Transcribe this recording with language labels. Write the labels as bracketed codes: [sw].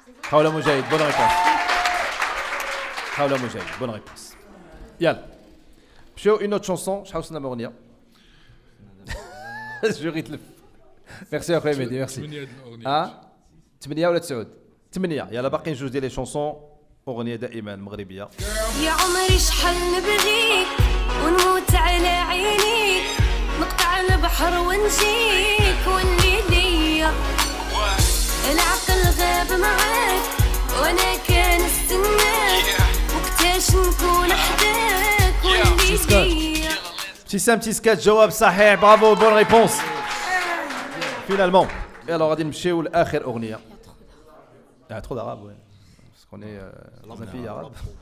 [fr] Khawla Moujahid, bonne réponse. Khawla Moujahid, bonne réponse. Yalla. Une autre chanson, je vais vous dire. Je rythme. Merci à Mehdi, merci. [ar] Ah 8 ولا 9 8 يلا باقي جوج ديال لي شونسون اغنيه دائما مغربيه. يا عمري شحال نبغيك ونموت على عينيك نقطع البحر ونجيك واللي ليا العقل غاب معاك وانا كنستناك وقتاش نكون حداك واللي ليا. [fr] Petit sketch [ar] جواب صحيح [fr] bravo bonne réponse. Finalement. Et alors [ar] غادي نمشيو لاخر اغنيه. [fr] Il y a trop d'arabes, ouais. Parce qu'on est dans un pays arabe.